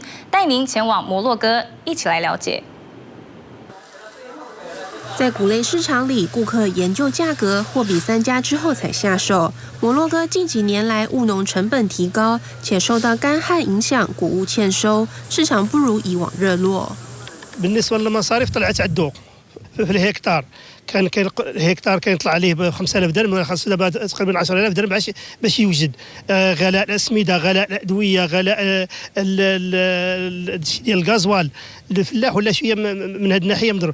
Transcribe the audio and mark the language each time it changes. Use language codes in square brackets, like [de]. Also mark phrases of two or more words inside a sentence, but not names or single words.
[zh] 带您前往摩洛哥，一起来了解。在谷类市场里，顾客研究价格，货比三家之后才下手。摩洛哥近几年来务农成本提高，且受到干旱影响，谷物欠收，市场不如以往热络。 [ar] بالنسبة للمصاريف طلعت عالدوق في الهكتار كان الهكتار كان يطلع عليه ب 5000 درهم خاص دابا تقريبا 10000 درهم باش يوجد غلاء الاسمده غلاء الادويه غلاء ديال الغازوال الفلاح ولا شويه من هذه الناحيه مضروب.